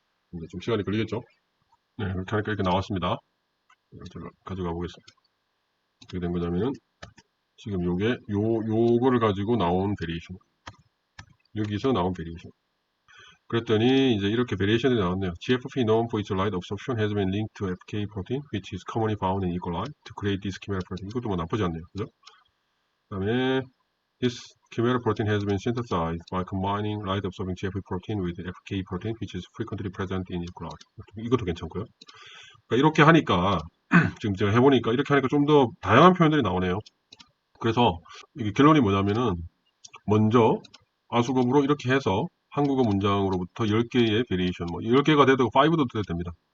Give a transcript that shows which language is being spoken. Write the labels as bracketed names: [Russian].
[Korean] 근데 좀 시간이 걸리겠죠? 네, 이렇게 하니까 이렇게 나왔습니다. 제가 가져가 보겠습니다. 어떻게 된 거냐면은, 지금 요거를 가지고 나온 베리에이션. 여기서 나온 베리에이션. 그랬더니 이제 이렇게 베리에이션이 나왔네요. [English] GFP known for its light absorption has been linked to FK protein, which is commonly found in E. coli to create this chimera protein. [Korean] 이것도 뭐 나쁘지 않네요. 그죠? 그 다음에 [English] this chimera protein has been synthesized by combining light absorbing GFP protein with FK protein, which is frequently present in E. [Korean] coli. 이것도 괜찮고요. 그러니까 이렇게 하니까 지금 제가 해보니까 이렇게 하니까 좀 더 다양한 표현들이 나오네요. 그래서 이게 결론이 뭐냐면은, 먼저 아수급으로 이렇게 해서 한국어 문장으로부터 10개의 베리에이션, 뭐 10개가 돼도 5도 돼도 됩니다.